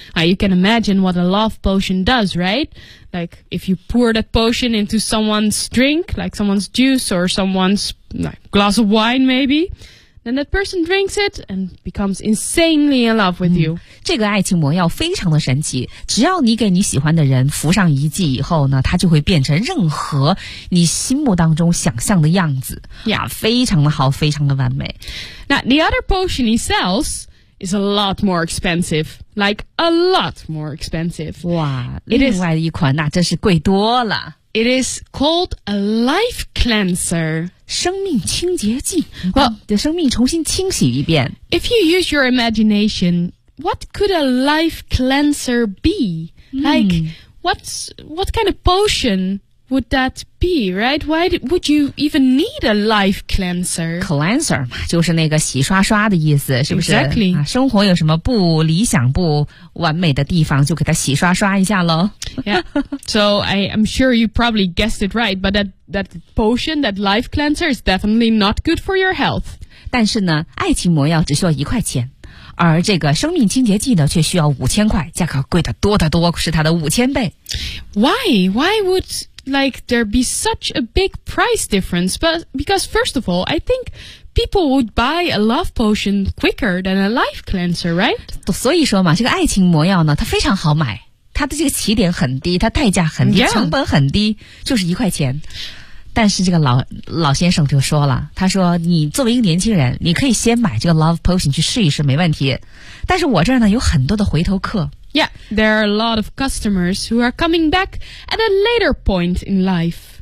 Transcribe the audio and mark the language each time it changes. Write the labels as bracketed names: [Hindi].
[English] You can imagine what a love potion does, right? Like if you pour that potion into someone's drink, like someone's juice or someone's glass of wine maybe, then that person drinks it and becomes insanely in love with you. [Chinese] 这个爱情魔药非常的神奇，只要你给你喜欢的人服上一剂以后呢，他就会变成任何你心目当中想象的样子。 [English] Yeah, [Chinese] 非常的好，非常的完美。 [English] Now, the other potion he sells is a lot more expensive, like a lot more expensive. [Chinese] 哇，另外一款那真是贵多了。 [English] It is called a life cleanser. [Chinese] 生命清洁剂，把你的生命重新清洗一遍。 [English] If you use your imagination, what could a life cleanser be? Like, what kind of potion would that be, right? Why would you even need a life cleanser? [Chinese] Cleanser 嘛，就是那个洗刷刷的意思，是不是？ [English] Exactly. [Chinese] 生活有什么不理想、不完美的地方，就给它洗刷刷一下咯。 [English] Yeah. So I'm sure you probably guessed it right, but that potion, that life cleanser is definitely not good for your health. [Chinese] 但是呢，爱情魔药只需要一块钱。而这个生命清洁剂呢却需要五千块，价格贵得多得多，是它的五千倍。 [English] Why? Why would... Like, there'd be such a big price difference, but because first of all, I think people would buy a love potion quicker than a life cleanser, right? [Chinese] 所以说嘛，这个爱情魔药呢，它非常好买，它的这个起点很低，它代价很低，成本很低，就是一块钱。但是这个老先生就说了，他说你作为一个年轻人，你可以先买这个 love potion 去试一试，没问题。但是我这儿呢，有很多的回头客。 [English] Yeah, there are a lot of customers who are coming back at a later point in life.